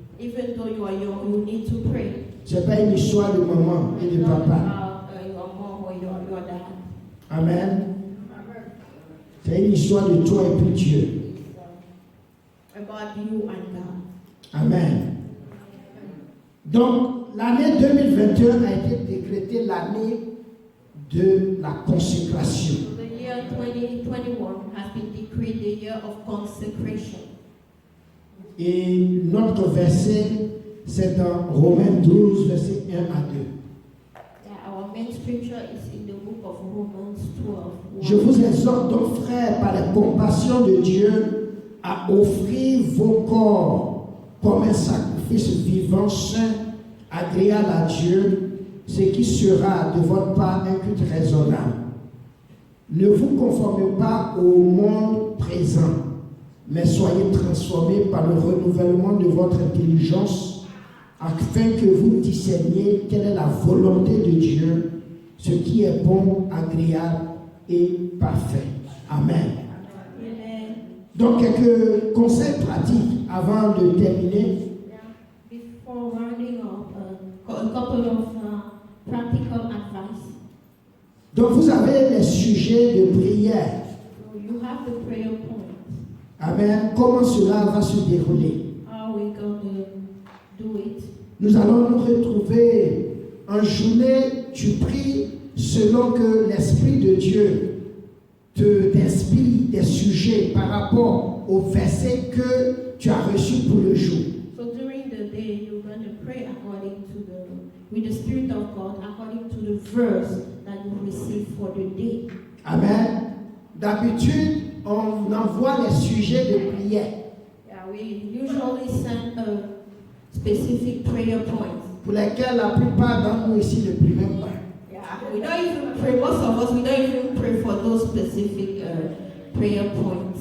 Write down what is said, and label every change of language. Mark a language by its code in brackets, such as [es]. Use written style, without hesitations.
[en] Even though you are young, you need to pray. [fr] Ce n'est pas une histoire de maman et de [en] Not [fr] papa. [en] about your mom or your dad. Amen. [fr] C'est une histoire de toi et puis Dieu. [en] About you and God. Amen. [fr] Donc, l'année 2021 a été décrétée l'année de la consécration. [en] The year 2021 has been decreed the year of consecration. [fr] Et notre verset, c'est dans Romains 12, verset 1 à 2. [en] Yeah, our main scripture is in the book of Romans 12. [fr] Je vous exhorte donc, frères, par la compassion de Dieu, à offrir vos corps comme un sacrifice vivant, saint, agréable à Dieu, ce qui sera de votre part un culte raisonnable. Ne vous conformez pas au monde présent, mais soyez transformés par le renouvellement de votre intelligence, afin que vous discerniez quelle est la volonté de Dieu, ce qui est bon, agréable et parfait. Amen. Amen. Donc, quelques conseils pratiques avant de terminer. [en] Before rounding up, a couple of practical advice. [fr] Donc vous avez les sujets de prière. [en] So you have the prayer point. Amen. [fr] Comment cela va se dérouler? [en] How are we going to do it? [fr] Nous allons nous retrouver en journée, tu pries selon que l'Esprit de Dieu t'inspire des sujets par rapport au verset que tu as reçu pour le jour. [en] So during the day, you're going to pray with the Spirit of God, according to the verse that you receive for the day. Amen. [fr] D'habitude, on envoie les sujets de prière. [en] Yeah, we usually send a specific prayer point. [fr] Pour lesquels la plupart d'entre nous ici ne prient même pas. [en] Yeah, we don't even pray. Most of us, we don't even pray for those specific prayer points.